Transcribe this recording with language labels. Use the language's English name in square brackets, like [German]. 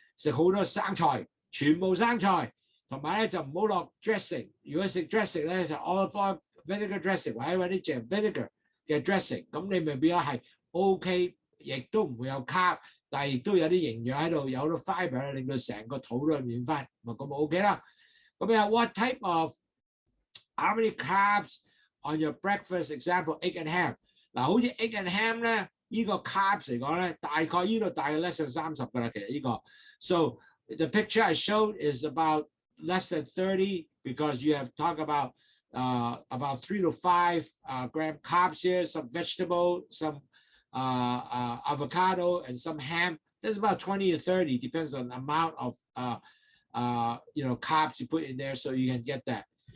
[Chinese] 食好多生菜，全部生菜，同埋咧就唔好落 dressing。如果食 dressing 咧就 olive oil vinegar dressing 或者揾啲淨 vinegar 嘅 dressing， 咁你咪變咗係 OK， 亦都唔會有 carb， 但係亦都有啲營養喺度，有好多 fiber 令到成個肚都暖翻，咪咁 OK 啦。咁又 [English] what type of how many carbs on your breakfast? Example egg and ham。 [Chinese] 嗱，好似 egg and ham 咧，呢個 carbs 嚟講咧，大概呢度大概 [English] less than 30 [Chinese] 㗎啦，其實呢個。 [English] So the picture I showed is about less than 30 because you have talked about 3 to 5 gram carbs here, some vegetable, some avocado, and some ham. There's about 20 to 30, depends on the amount of carbs you put in there, so you can get that.